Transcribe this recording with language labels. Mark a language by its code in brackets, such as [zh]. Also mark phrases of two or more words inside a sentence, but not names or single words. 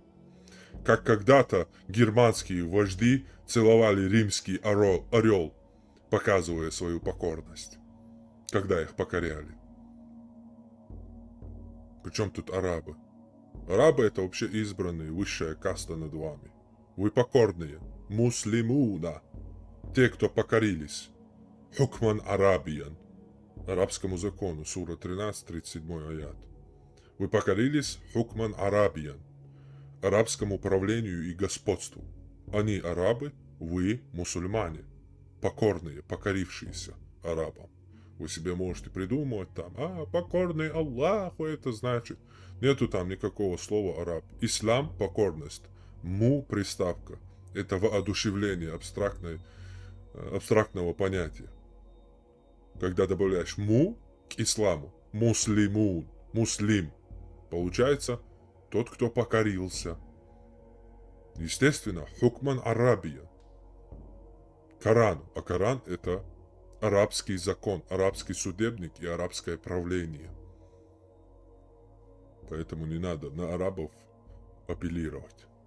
[ru] Как когда-то германские вожди целовали римский орел, показывая свою покорность, когда их покоряли. Причем тут арабы? Арабы — это вообще избранные, высшая каста над вами. Вы покорные, муслимуна, те, кто покорились. [ar] حكماً عربياً, [ru] арабскому закону, сура 13, 37 аят. Вы покорились [ar] حكماً عربياً, [ru] арабскому правлению и господству. Они арабы, вы мусульмане, покорные, покорившиеся арабам. Вы себе можете придумывать там, покорный Аллаху, это значит. Нету там никакого слова араб. Ислам — покорность. Приставка. Это воодушевление абстрактного понятия. Когда добавляешь к исламу, [ar] مسلمون، مسلم, [ru] получается тот, кто покорился. Естественно, [ar] حكماً عربية. [ru] Коран. А Коран — это арабский закон, арабский судебник и арабское правление. Поэтому не надо на арабов апеллировать.